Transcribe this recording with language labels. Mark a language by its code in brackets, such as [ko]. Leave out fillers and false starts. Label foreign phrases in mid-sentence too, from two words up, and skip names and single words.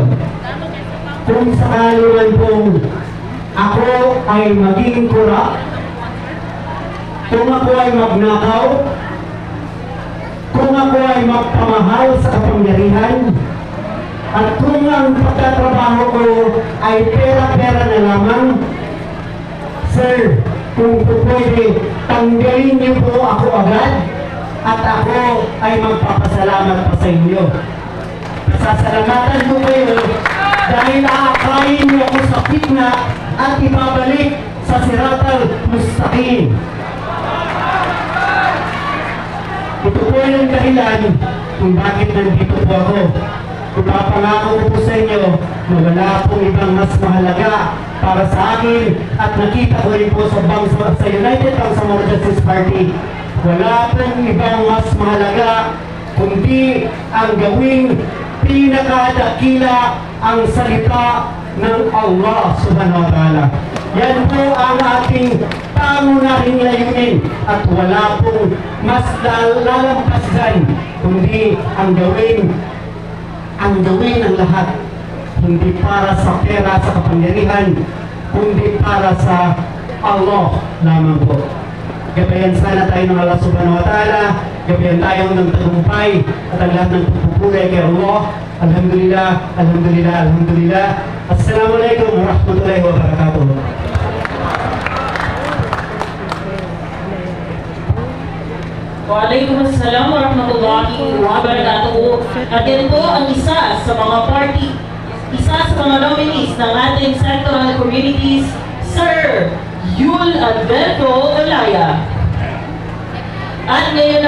[tl] Kung sakali man pong ako ay maging corrupt, kung ako ay magnakaw, kung ako ay magpamahal sa kapangyarihan, at kung ang pagtatrabaho ko ay pera-pera na lamang, Sir, kung po pwede, tanggalin niyo po ako agad at ako ay magpapasalamat pa sa inyo. Pasasalamatan ko kayo dahil aakayin niyo ako sa fitna at ibabalik sa [ar] الصراط المستقيم. [tl] Ito po yung dahilan kung bakit nandito po ako. Kung papangako ko po sa inyo na wala pong ibang mas mahalaga para sa akin at nakita ko rin po sa United Bangsamoro Justice Party, wala pong ibang mas mahalaga kundi ang gawing pinakadakila ang salita ng [ar] الله سبحانه وتعالى. [tl] Yan po ang ating pangunahing layunin at wala pong mas lalampas dyan, kundi ang gawin ng lahat, hindi para sa pera, sa kapangyarihan, kundi para sa Allah lamang po. Gabayan sana tayo ng [ar] الله سبحانه وتعالى, [tl] gabayan tayo ng tagumpay at ang lahat ng pagpupulay kay Allah. [ar] الحمد لله، الحمد لله، الحمد لله. السلام عليكم ورحمة الله وبركاته. وعليكم السلام ورحمة الله وبركاته. [tl] At yan po ang isa sa mga party, isa sa mga nominees ng ating sectoral communities, Sir Yul Alberto Olaya. At ngayon